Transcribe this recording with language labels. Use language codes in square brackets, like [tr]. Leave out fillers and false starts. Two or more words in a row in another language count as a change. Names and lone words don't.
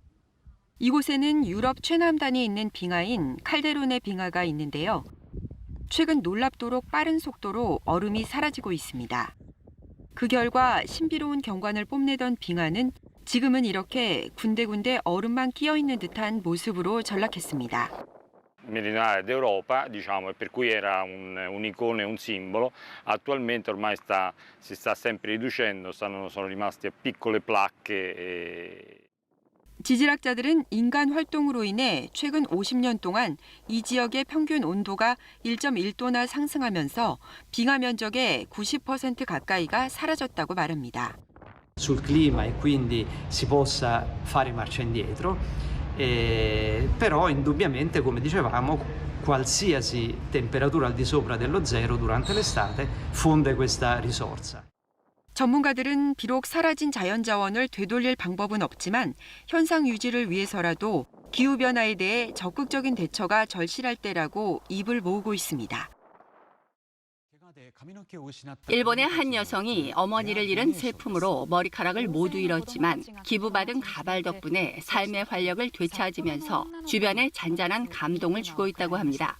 [ko] 이곳에는 유럽 최남단에 있는 빙하인 칼데론의 빙하가 있는데요. 최근 놀랍도록 빠른 속도로 얼음이 사라지고 있습니다. 그 결과 신비로운 경관을 뽐내던 빙하는 지금은 이렇게 군데군데 얼음만 끼어 있는 듯한 모습으로 전락했습니다. [it] meridionale d'Europa, diciamo, e per cui era un'icona e un simbolo. Attualmente ormai si sta sempre riducendo, sono rimaste piccole placche. [ko] 지질학자들은 인간 활동으로 인해 최근 50년 동안 이 지역의 평균 온도가 1.1도나 상승하면서 빙하 면적의 90% 가까이가 사라졌다고 말합니다. [it] sul clima e quindi si possa fare marcia indietro. Però indubbiamente, come dicevamo, qualsiasi temperatura al di sopra dello zero durante l'estate fonde questa risorsa. [ko] 전문가들은 비록 사라진 자연자원을 되돌릴 방법은 없지만 현상 유지를 위해서라도 기후변화에 대해 적극적인 대처가 절실할 때라고 입을 모으고 있습니다. 일본의 한 여성이 어머니를 잃은 슬픔으로 머리카락을 모두 잃었지만 기부받은 가발 덕분에 삶의 활력을 되찾으면서 주변에 잔잔한 감동을 주고 있다고 합니다.